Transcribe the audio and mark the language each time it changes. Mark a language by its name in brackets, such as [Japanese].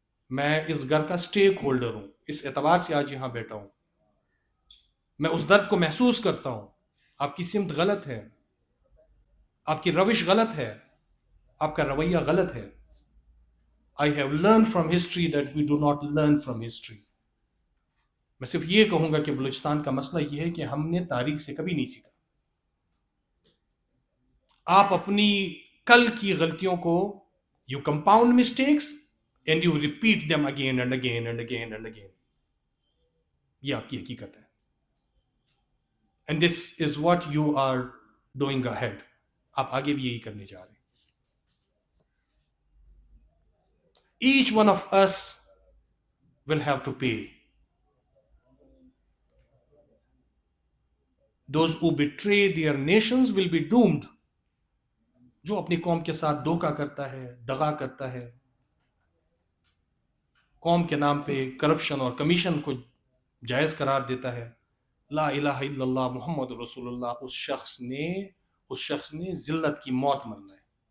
[Urdu] میں اس گھر کا سٹیک ہولڈر ہوں، اس اعتبار سے آج یہاں بیٹھا ہوں. میں اس درد کو محسوس کرتا ہوں. آپ کی سمت غلط ہے، آپ کی روش غلط ہے، آپ کا رویہ غلط ہے. [English] I have learned from history that we do not learn from history. [Urdu] میں صرف یہ کہوں گا کہ بلوچستان کا مسئلہ یہ ہے کہ ہم نے تاریخ سے کبھی نہیں سیکھا. آپ اپنی کل کی غلطیوں کو [English] you compound mistakes and you repeat them again and again and again and again. [Urdu] یہ آپ کی حقیقت ہے. [English] And this is what you are doing ahead. [Urdu] آپ آگے بھی یہی کرنے جا رہے ہیں. [English] Each one of us will have to pay. Those who betray their nations will be doomed. [Urdu] جو اپنی قوم کے ساتھ دھوکہ کرتا ہے، دغا کرتا ہے، قوم کے نام پہ کرپشن اور کمیشن کو جائز قرار دیتا ہے، لا الہ الا اللہ محمد رسول اللہ، اس شخص نے ذلت کی موت مرنا ہے.